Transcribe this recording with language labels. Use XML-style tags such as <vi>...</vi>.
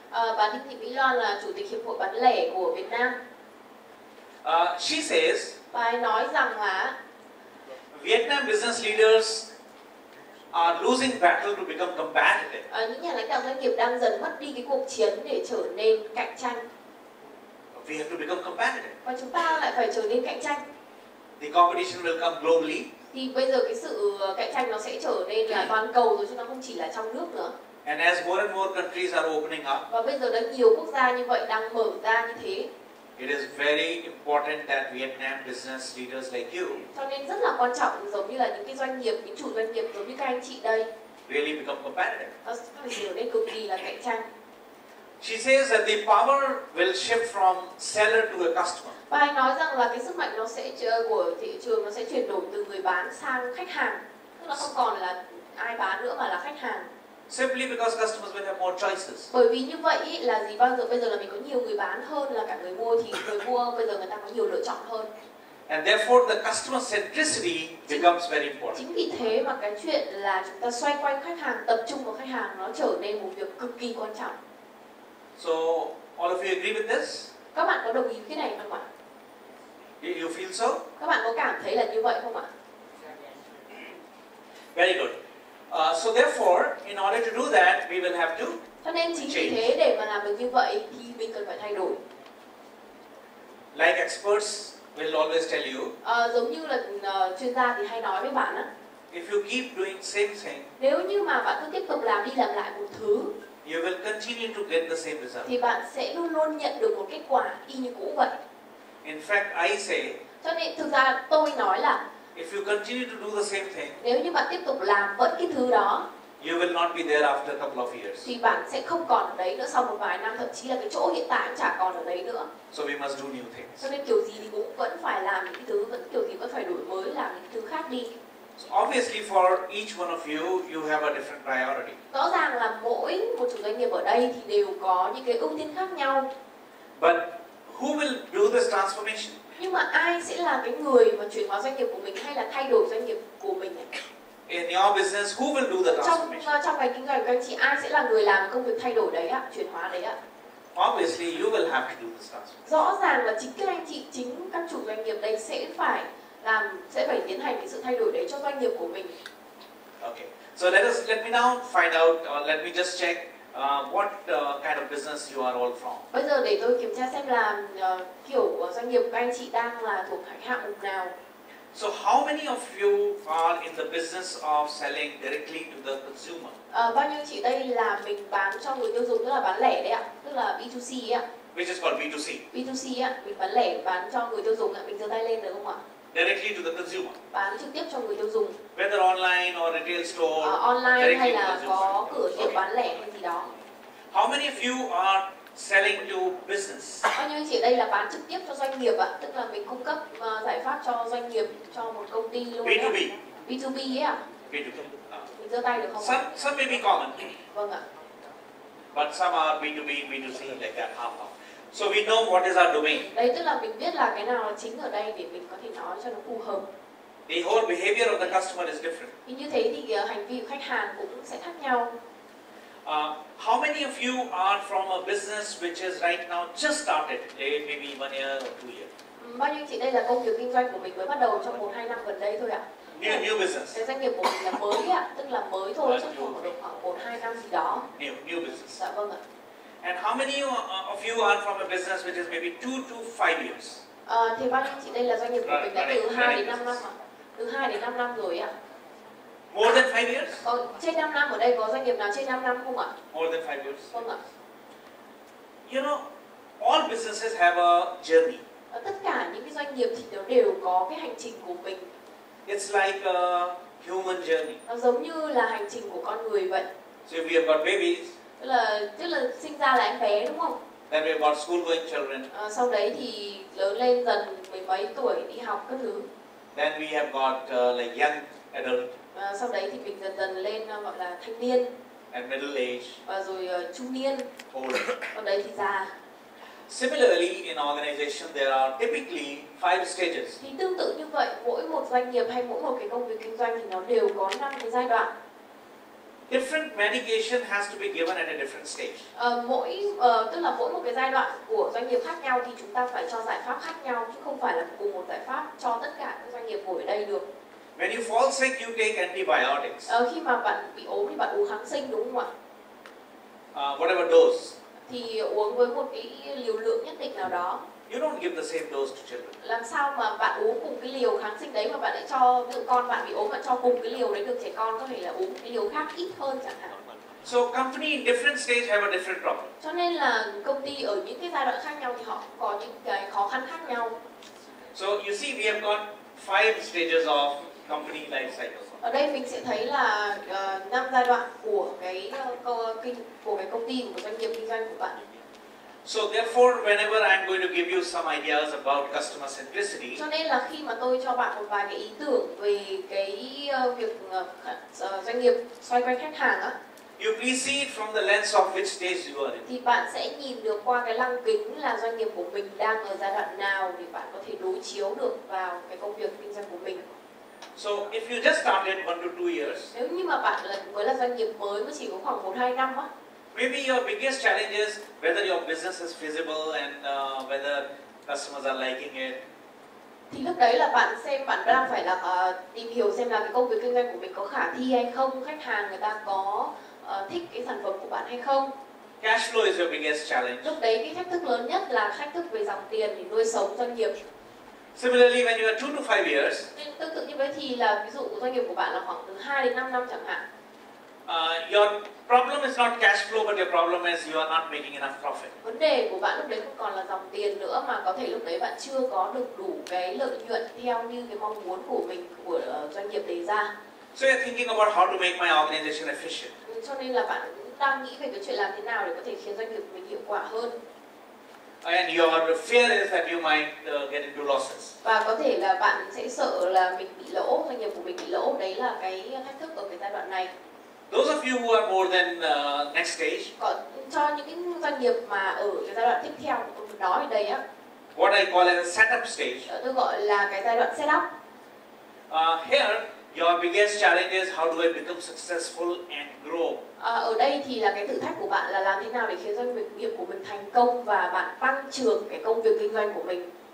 <vi>Bà Đinh Thị Mỹ Loan là chủ tịch hiệp hội bán lẻ của Việt Nam.</vi> <en>She says,</en> <vi>Bà ấy nói rằng là</vi> <en>Vietnam business leaders are losing battle to become competitive.</en> <vi>những nhà lãnh đạo doanh nghiệp đang dần mất đi cái cuộc chiến để trở nên cạnh tranh.</vi> <en>We have to become competitive.</en> <vi>Và chúng ta lại phải trở nên cạnh tranh.</vi> <en>The competition will come globally.</en> <vi>Thì bây giờ cái sự cạnh tranh nó sẽ trở nên là toàn cầu rồi chứ nó không chỉ là trong nước nữa.</vi> <en>And as more and more countries are opening up,</en> <vi>Và bây giờ đã nhiều quốc gia như vậy đang mở ra như thế.</vi> <en>it is very important that Vietnam business leaders like you</en> <vi>Cho nên rất là quan trọng, giống như là những cái doanh nghiệp, những chủ doanh nghiệp giống như các anh chị đây,</vi> <en>really become competitive.</en> <vi>nó phải trở nên cực kỳ là cạnh tranh.</vi> <en>She says that the power will shift from seller to a customer.</en> <vi>Và anh nói rằng là cái sức mạnh nó sẽ của thị trường nó sẽ chuyển đổi từ người bán sang khách hàng, tức là không còn là ai bán nữa mà là khách hàng.</vi> <en>Simply because customers will have more choices.</en> <vi>Bởi vì như vậy ý, là gì, bây giờ là mình có nhiều người bán hơn là cả người mua, thì người mua bây giờ người ta có nhiều lựa chọn hơn.</vi> <en>And therefore the customer centricity becomes very important.</en> <vi>Chính vì thế mà cái chuyện là chúng ta xoay quanh khách hàng, tập trung vào khách hàng nó trở nên một việc cực kỳ quan trọng.</vi> <en>So all of you agree with this?</en> <vi>Các bạn có đồng ý cái này không ạ?</vi> <en>You feel so?</en> <vi>Các bạn có cảm thấy là như vậy không ạ?</vi> <en>Very good. So therefore, in order to do that, we will have to</en> <vi>Cho nên chính vì thế để mà làm được như vậy thì mình cần phải thay đổi.</vi> <en>Like experts will always tell you,</en> <vi>Giống như là chuyên gia thì hay nói với bạn á,</vi> <en>if you keep doing same thing,</en> <vi>nếu như mà bạn cứ tiếp tục làm đi làm lại một thứ,</vi> <en>you will continue to get the same result.</en> <vi>thì bạn sẽ luôn luôn nhận được một kết quả y như cũ vậy.</vi> <en>In fact, I say,</en> <vi>Cho nên thực ra tôi nói là</vi> <en>if you continue to do the same thing,</en> <vi>nếu như bạn tiếp tục làm vẫn cái thứ đó,</vi> <en>you will not be there after a couple of years.</en> <vi>thì bạn sẽ không còn ở đấy nữa sau một vài năm, thậm chí là cái chỗ hiện tại cũng chả còn ở đấy nữa.</vi> <en>So we must do new things.</en> <vi>Cho nên kiểu gì thì cũng vẫn phải làm những cái thứ, kiểu gì vẫn phải đổi mới, làm những thứ khác đi.</vi> <en>So obviously for each one of you, you have a different priority.</en> <vi>Rõ ràng là mỗi một chủ doanh nghiệp ở đây thì đều có những cái ưu tiên khác nhau.</vi> <en>But who will do this transformation?</en> <vi>Nhưng mà ai sẽ là cái người mà chuyển hóa doanh nghiệp của mình hay là thay đổi doanh nghiệp của mình ấy?</vi> <en>In your business, who will do the transformation?</en> <vi>Trong ngành kinh doanh của anh chị, ai sẽ là người làm công việc thay đổi đấy ạ, chuyển hóa đấy ạ?</vi> <en>Obviously, you will have to do this transformation.</en> <vi>Rõ ràng là chính các anh chị, chính các chủ doanh nghiệp đây sẽ phải tiến hành cái sự thay đổi đấy cho doanh nghiệp của mình.</vi> <en>Okay. So let me now find out, let me just check what kind of business you are all from.</en> <vi>Bây giờ để tôi kiểm tra xem là kiểu doanh nghiệp của các anh chị đang là thuộc hạng mục nào.</vi> <en>So how many of you are in the business of selling directly to the consumer?</en> <vi>Bao nhiêu chị đây là mình bán cho người tiêu dùng, tức là bán lẻ đấy ạ, tức là B2C ấy ạ.</vi> <en>Which is called B2C.</en> <vi>B2C ạ, mình bán lẻ, bán cho người tiêu dùng ạ, mình giơ tay lên được không ạ?</vi> <en>Directly to the consumer.</en> <vi>Bán trực tiếp cho người tiêu dùng.</vi> <en>Whether online or retail store.</en> <vi>Online hay là có cửa hiệu bán lẻ hay gì đó.</vi> <en>How many of you are selling to business?</en> <vi>Bao nhiêu chị đây là bán trực tiếp cho doanh nghiệp ạ, tức là mình cung cấp giải pháp cho doanh nghiệp, cho một công ty luôn.</vi> <en>B2B.</en> <vi>B2B ấy ạ.</vi> <en>B2B.</en> <vi>Mình giơ tay được không?</vi> <en>Some may be common.</en> <vi>Vâng ạ.</vi> <en>But some are B2B, B2C like that, half. So we know what is our domain.</en> <vi>Đấy, tức là mình biết là cái nào là chính ở đây để mình có thể nói cho nó phù hợp.</vi> <en>The whole behavior of the customer is different.</en> <vi>Thì như thế thì hành vi của khách hàng cũng sẽ khác nhau.</vi> <en>How many of you are from a business which is right now just started, maybe 1 year or 2 years?</en> <vi>Bao nhiêu chị đây là công việc kinh doanh của mình mới bắt đầu trong 1-2 năm gần đây thôi ạ?</vi> <en>New business.</en> <vi>Cái doanh nghiệp của mình là mới ạ, tức là mới thôi, chắc khoảng 1-2 năm gì đó.</vi> <en>New business.</en> <vi>Dạ vâng ạ.</vi> <en>And how many of you are from a business which is maybe 2 to 5 years?</en> <vi>Thì bao nhiêu chị đây là doanh nghiệp của mình đã từ 2 đến 5 năm ạ? Từ 2 đến 5 năm rồi ạ.</vi> <en>More than 5 years?</en> <vi>Có trên 5 năm ở đây có doanh nghiệp nào trên 5 năm không ạ?</vi> <en>More than 5 years.</en> <vi>Vâng ạ.</vi> <en>You know, all businesses have a journey.</en> <vi>Tất cả những cái doanh nghiệp thì nó đều có cái hành trình của mình.</vi> <en>It's like a human journey.</en> <vi>Nó giống như là hành trình của con người vậy.</vi> <en>So if we have got babies,</en> <vi>tức là sinh ra là em bé đúng không?</vi> <en>then we have got school going children.</en> <vi>Sau đấy thì lớn lên dần mười mấy tuổi đi học các thứ.</vi> <en>Then we have got like young adult.</en> <vi>Sau đấy thì mình dần dần lên gọi là thanh niên.</vi> <en>And middle age.</en> <vi>Và rồi trung niên.</vi> <en>Old.</en> <vi>Sau đấy thì già.</vi> <en>Similarly, in organization there are typically 5 stages.</en> <vi>Thì tương tự như vậy, mỗi một doanh nghiệp hay mỗi một cái công việc kinh doanh thì nó đều có 5 cái giai đoạn.</vi> <en>Different medication has to be given at a different stage.</en> <vi>Tức là mỗi một cái giai đoạn của doanh nghiệp khác nhau thì chúng ta phải cho giải pháp khác nhau, chứ không phải là cùng một giải pháp cho tất cả các doanh nghiệp ngồi ở đây được.</vi> <en>When you fall sick, you take antibiotics.</en> <vi>Khi mà bạn bị ốm thì bạn uống kháng sinh đúng không ạ?</vi> <en>Whatever dose.</en> <vi>Thì uống với một cái liều lượng nhất định nào đó.</vi> <en>You don't give the same dose to children.</en> <vi>Làm sao mà bạn uống cùng cái liều kháng sinh đấy mà bạn lại cho ví dụ con bạn bị ốm bạn cho cùng cái liều đấy được, trẻ con có thể là uống cái liều khác ít hơn chẳng hạn.</vi> <en>So company in different stage have a different problem.</en> <vi>Cho nên là công ty ở những cái giai đoạn khác nhau thì họ cũng có những cái khó khăn khác nhau.</vi> <en>So you see we have got 5 stages of company life cycle.</en> <vi>Ở đây mình sẽ thấy là 5 giai đoạn của cái công ty, của doanh nghiệp kinh doanh của bạn.</vi> <en>So therefore, whenever I'm going to give you some ideas about customer centricity,</en> <vi>cho nên là khi mà tôi cho bạn một vài cái ý tưởng về cái việc doanh nghiệp xoay quanh khách hàng á,</vi> <en>you please see it from the lens of which stage you are in.</en> <vi>Thì bạn sẽ nhìn được qua cái lăng kính là doanh nghiệp của mình đang ở giai đoạn nào để bạn có thể đối chiếu được vào cái công việc kinh doanh của mình.</vi> <en>So if you just started 1 to 2 years,</en> <vi>nếu như mà bạn mới là doanh nghiệp mới chỉ có khoảng 1-2 năm á,</vi> <en>maybe your biggest challenge is whether your business is feasible and whether customers are liking it.</en> <vi>Thì lúc đấy là bạn đang phải là tìm hiểu xem là cái công việc kinh doanh của mình có khả thi hay không, khách hàng người ta có thích cái sản phẩm của bạn hay không.</vi> <en>Cash flow is your biggest challenge.</en> <vi>Lúc đấy cái thách thức lớn nhất là thách thức về dòng tiền để nuôi sống doanh nghiệp.</vi> <en>Similarly, when you are 2 to 5 years,</en> <vi>tương tự như vậy thì là ví dụ doanh nghiệp của bạn là khoảng từ 2 đến 5 năm chẳng hạn.</vi> <en>Your problem is not cash flow, but your problem is you are not making enough profit.</en> <vi>Vấn đề của bạn lúc đấy không còn là dòng tiền nữa, mà có thể lúc đấy bạn chưa có được đủ cái lợi nhuận theo như cái mong muốn của mình, của doanh nghiệp đề ra.</vi> <en>So you're thinking about how to make my organization efficient.</en> <vi>Cho nên là bạn cũng đang nghĩ về cái chuyện làm thế nào để có thể khiến doanh nghiệp của mình hiệu quả hơn.</vi> <en>And your fear is that you might get into losses.</en> <vi>Và có thể là bạn sẽ sợ là mình bị lỗ, doanh nghiệp của mình bị lỗ. Đấy là cái thách thức ở cái giai đoạn này.</vi> <en>Those of you who are more than next stage,</en> <vi>còn cho những cái doanh nghiệp mà ở cái giai đoạn tiếp theo của tôi nói ở đây á,</vi> <en>what I call as a setup stage,</en> <vi>tôi gọi là cái giai đoạn setup.</vi> <en>Here, your biggest challenge is how do I become successful and grow.</en> <vi>Ở đây thì là cái thử thách của bạn là làm thế nào để khiến doanh nghiệp của mình thành công và bạn tăng trưởng cái công việc kinh doanh của mình.</vi>